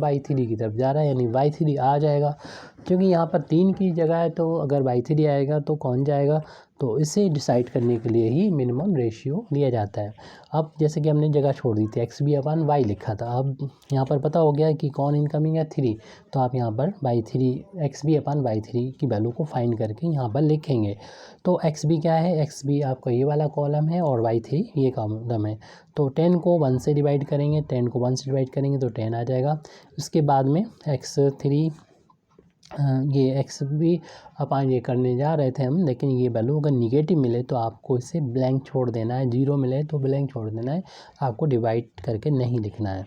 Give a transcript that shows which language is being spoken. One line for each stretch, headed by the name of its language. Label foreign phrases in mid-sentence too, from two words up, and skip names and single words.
Hindi: y3 की तरफ जा रहा है, यानी y3 आ जाएगा। क्योंकि यहाँ पर 3 की जगह है तो अगर y3 आएगा तो कौन जाएगा? तो इसे डिसाइड करने के लिए ही
English: minimum ratio
Hindi: लिया जाता है। अब जैसे कि हमने जगह छोड़ दी थी xb/y लिखा था, अब यहाँ पर पता हो गया कि कौन इनकमिंग है 3, तो आप यहाँ पर y3 xb/y3 की वैल्यू को फाइंड करके यहाँ पर लिखेंगे। तो xb क्या है? xb आपका ये वाला कॉलम है और y3 ये कॉलम है। तो 10 को 1 से डिवाइड करेंगे, 10 को 1 से डिवाइड करेंगे तो 10 आ जाएगा। उसके बाद में x3 ये xb/y ये करने जा रहे थे हम, लेकिन ये वैल्यू अगर निगेटिव मिले तो आपको इसे ब्लैंक छोड़ देना है, जीरो मिले तो ब्लैंक छोड़ देना है, आपको डिवाइड करके नहीं लिखना है।